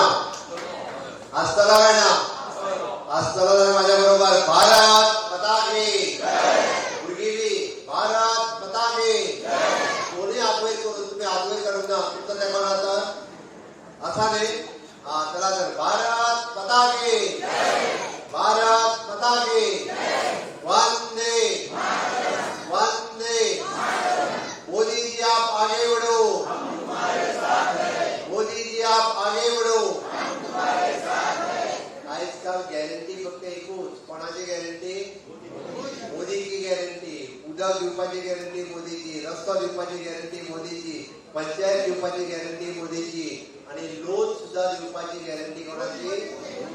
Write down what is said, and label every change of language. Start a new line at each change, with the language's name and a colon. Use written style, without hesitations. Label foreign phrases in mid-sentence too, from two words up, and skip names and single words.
Konkani: आसतलो काय ना? आसतलो जाल्यार म्हाज्या बरोबर
Hindi: भारत माता की
Konkani: भुरगीं बी
Hindi: भारत माता की.
Konkani: कोणी आपय करून तुम्ही आपय करूंक ना. तुमचो तेंको ना तर आसा न्ही? चला तर
Hindi: भारत माता की, भारत माता की, वंदे वंदे. मोदी जी आप आगे बढ़ो, मोदी जी आप आगे बढ़ो.
Konkani: आजकाल गॅरंटी फक्त एकूच. कोणाची गॅरंटी? मोदीची गॅरंटी. उदक दिवपाची गॅरंटी मोदीची, रस्तो दिवपाची गॅरंटी मोदीची, पंचायत दिवपाची गॅरंटी मोदीची. आणि लोन कामाची गॅरंटी कोणाची?